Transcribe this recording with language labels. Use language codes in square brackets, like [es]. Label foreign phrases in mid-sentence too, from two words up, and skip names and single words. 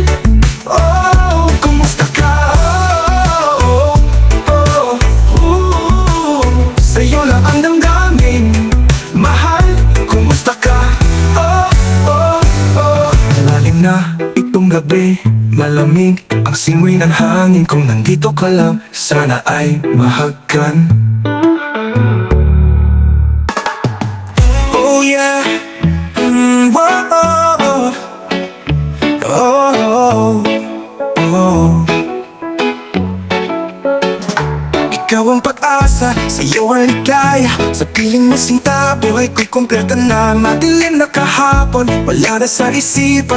[tl] Oh, kumusta ka? Oh, oh, oh. Sa'yo lang ang damdamin. Mahal, kumusta ka? Oh, oh, oh. Amoy ng hangin kung nandito ka lang, sana ay mahagkan. [en] Oh yeah, whoa, oh, oh. [tl] Ikaw ang pag-asa, sa'yo ang ligaya. Sa piling mo sinta, buhay ko'y kumpleto na. Madilim na kahapon, wala na sa isipan.